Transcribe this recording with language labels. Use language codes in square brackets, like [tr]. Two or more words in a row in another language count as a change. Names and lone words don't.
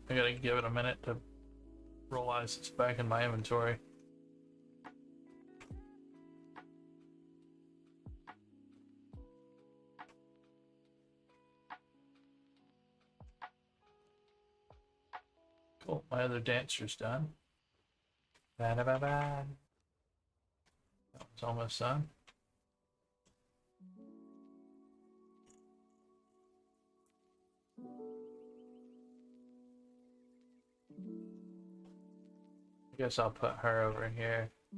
[en] I gotta give it a minute to realize it's back in my inventory. Cool. My other dancer's done. Ba-da-ba-ba. That was almost done. I guess I'll put her over here.